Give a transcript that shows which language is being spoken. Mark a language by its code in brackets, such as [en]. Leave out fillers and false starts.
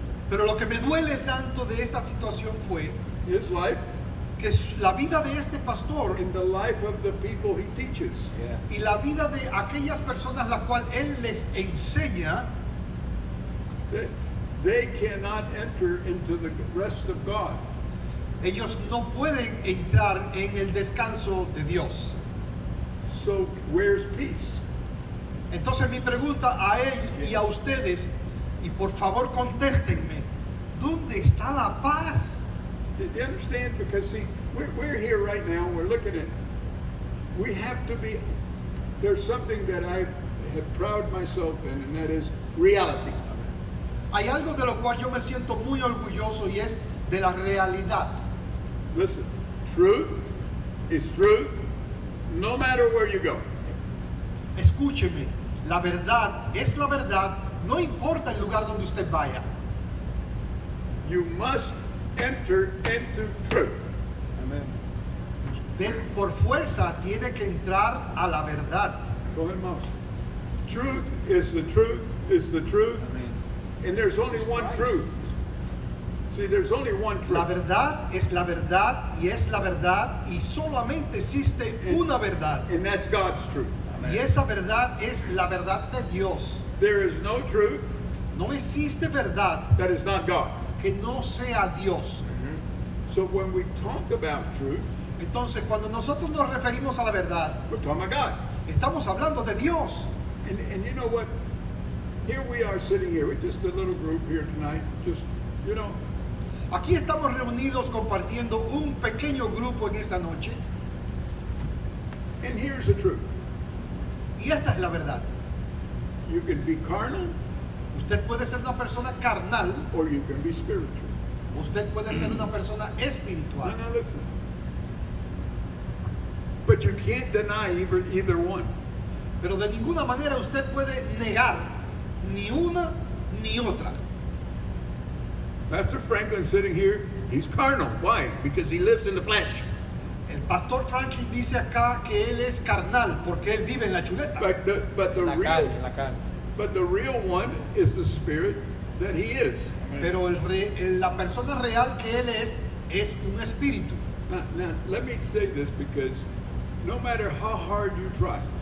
[es] Pero lo que me duele tanto de esta situación fue [en] his life [es] que la vida de este pastor [en] and the life of the people he teaches. Yeah. [es] y la vida de aquellas personas la cual él les enseña, [en] They cannot enter into the rest of God. [es] ellos no pueden entrar en el descanso de Dios. [en] So where's peace? [es] Entonces mi pregunta a él y a ustedes, y por favor contéstenme, ¿dónde está la paz? [en] Do you understand? Because see, we're here right now, we're looking at, we have to be, there's something that I have proud myself in, and that is reality. [es] Hay algo de lo cual yo me siento muy orgulloso y es de la realidad. [en] Listen, truth is truth, no matter where you go. [es] Escúcheme, la verdad es la verdad, no importa el lugar donde usted vaya. [en] You must enter into truth. [es] Amén. Usted por fuerza tiene que entrar a la verdad. [en] Go ahead, Mouse. Truth is the truth, is the truth, [es] Amén. [en] and there's only one truth. See, there's only one [es] La [en] truth. [es] verdad es la verdad y es la verdad y solamente existe una verdad. [en] And that's God's truth. [es] Y esa verdad es la verdad de Dios. [en] There is no truth [es] No existe verdad [en] that is not God. [es] que no sea Dios. [en] So when we talk about truth, [es] Entonces, cuando nosotros nos referimos a la verdad, [en] we're talking about God. [es] estamos hablando de Dios. [en] And you know what? Here we are sitting here with just a little group here tonight. Just, you know, [es] Aquí estamos reunidos compartiendo un pequeño grupo en esta noche [en] and here's the truth. [es] y esta es la verdad. [en] You can be carnal [es] Usted puede ser una persona carnal, [en] or you can be spiritual. [es] usted puede ser una persona [en] No, [es] espiritual. [en] no, listen. But you can't deny either one. [es] Pero de ninguna manera usted puede negar ni una ni otra. [en] Pastor Franklin sitting here, he's carnal. Why? Because he lives in the flesh. [es] El pastor Franklin dice acá que él es carnal porque él vive en la chuleta. [en] But [es] En la carne, en la carne. [en] but the real one is the spirit that he is. [es] Pero la persona real que él es un espíritu. [en] Now, let me say this because no matter how hard you try,